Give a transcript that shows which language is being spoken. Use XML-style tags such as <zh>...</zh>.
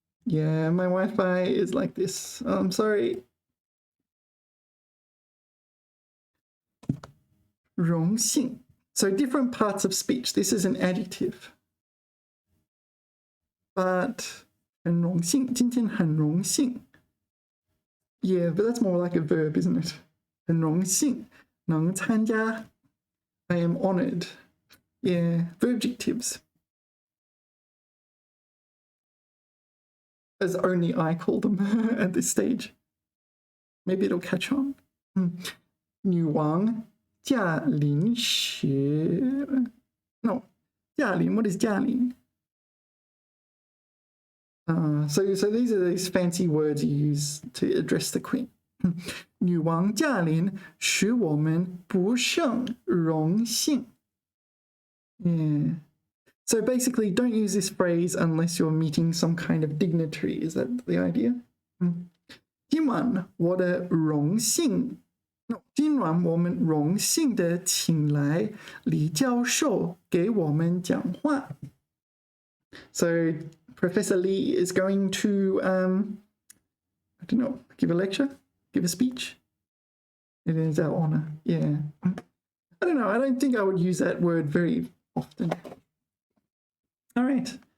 <en>Yeah, my Wi-Fi is like this. I'm sorry.</en> <zh>荣幸.</zh> <en>So different parts of speech. This is an adjective.</en> <zh>But 很荣幸，今天很荣幸。</zh> <en>Yeah, but that's more like a verb, isn't it?</en> <zh>很荣幸能参加</zh> <en>I am honored. Yeah, verbjectives. As only I call them at this stage. Maybe it'll catch on.</en> <zh>女王驾临时 No, 驾临,</zh> <en>what is</en> <zh>驾临?</zh> <en>So these are these fancy words you use to address the queen.</en> <zh>女王驾临使我们不胜荣幸.Yeah.</zh> <en>So basically, don't use this phrase unless you're meeting some kind of dignitary. Is that the idea?</en> <zh>今晚我的荣幸 No, 今晚我们荣幸的请来李教授给我们讲话.</zh> <en>So Professor Lee is going to, I don't know, give a lecture, give a speech. It is our honor. Yeah. I don't know. I don't think I would use that word very often. All right.</en>